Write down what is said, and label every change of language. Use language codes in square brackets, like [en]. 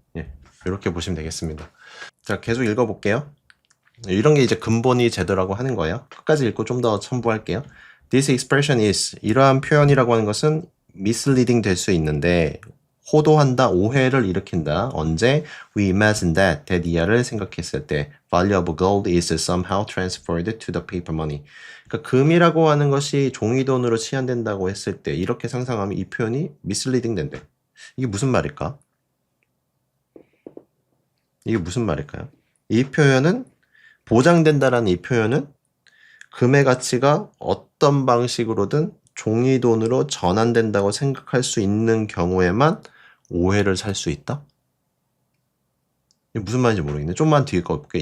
[ko] 예, 이렇게 보시면 되겠습니다. 자, 계속 읽어볼게요. 이런 게 이제 근본이 제도라고 하는 거예요. 끝까지 읽고 좀 더 첨부할게요. [en] This expression is, [ko] 이러한 표현이라고 하는 것은 misleading 될 수 있는데 호도한다, 오해를 일으킨다. 언제? [en] We imagine that [ko] 이하를 생각했을 때 [en] value of gold is somehow transferred to the paper money. [ko] 그러니까 금이라고 하는 것이 종이돈으로 치환된다고 했을 때 이렇게 상상하면 이 표현이 misleading 된대. 이게 무슨 말일까? 이게 무슨 말일까요? 이 표현은 보장된다라는 이 표현은 금의 가치가 어떤 방식으로든 종이돈으로 전환된다고 생각할 수 있는 경우에만 오해를 살 수 있다? 이게 무슨 말인지 모르겠네. 좀만 뒤에 거 볼게요.